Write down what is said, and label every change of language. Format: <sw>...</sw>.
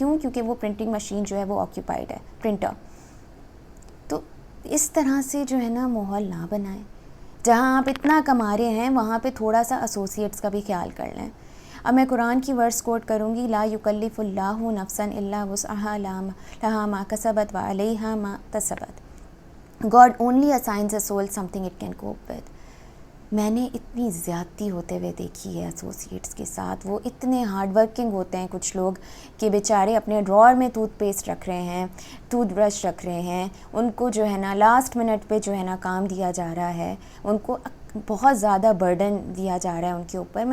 <ur>کیوں؟ کیونکہ وہ پرنٹنگ مشین جو ہے وہ آکیوپائڈ ہے, پرنٹر. تو اس طرح سے جو ہے نا ماحول نہ بنائیں. جہاں آپ اتنا کما رہے ہیں وہاں پہ تھوڑا سا ایسوسیٹس کا بھی خیال کر لیں. اب میں قرآن کی ورس کوٹ کروں گی,</ur> <ar>لا یکلف اللہ نفسا الا وسعہا لہا ما کسبت وعلیہا ما اکتسبت.</ar> <en>God only assigns a soul something it can cope with.</en> <ur>میں نے اتنی زیادتی ہوتے ہوئے دیکھی ہے ایسوسیٹس کے ساتھ. وہ اتنے ہارڈ ورکنگ ہوتے ہیں کچھ لوگ کہ بیچارے اپنے ڈراور میں ٹوتھ پیسٹ رکھ رہے ہیں, ٹوتھ برش رکھ رہے ہیں, ان کو جو ہے نا لاسٹ منٹ پہ جو ہے نا کام دیا جا رہا ہے, ان کو بہت زیادہ برڈن دیا جا رہا ہے ان کے اوپر.</ur>